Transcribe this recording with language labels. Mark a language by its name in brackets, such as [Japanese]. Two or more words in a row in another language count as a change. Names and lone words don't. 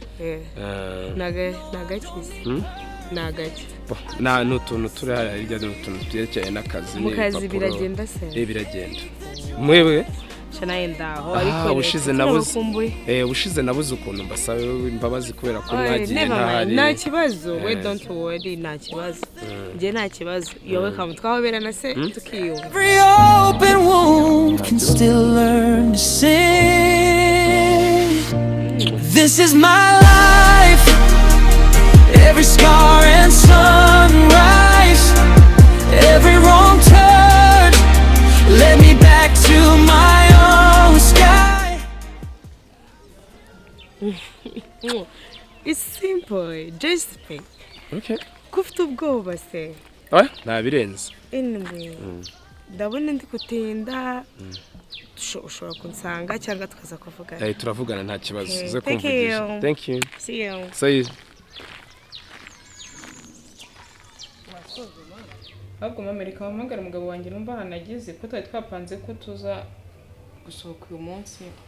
[Kinyarwanda] nagakize nagaki n'utuntu turi hariya hirya n'utuntu tuyerekeye n'akazi mu kazi biragenda se biragenda mwewe nayo ndaho ariko ubushize nabuze ukuntu mbasaba imbabazi kubera ko mwagiye ntahari nta kibazo [English] we don't worry [Kinyarwanda] nta kibazo njye nta kibazo yowe twahobera se tukiyumva [English] Every open wound can still learn to sing. This is my life. Every scar and sunrise, every wrong turn led me back to my own sky. It's simple, just think. Okay. [Kinyarwanda] Kufite ubwoba se. Ntabirenze. Anyway, ndabona ndi kutinda. Ushobora kunsanga cyangwa tukaza kuvugana. Turavugana nta kibazo. Uze kumvugisha. [English] Thank you. See you. See. [Kinyarwanda] ahubwo mamerika wampamagara umugabo wanjye numva hanageze ko twari twapanze ko tuza gusohoka uyu munsi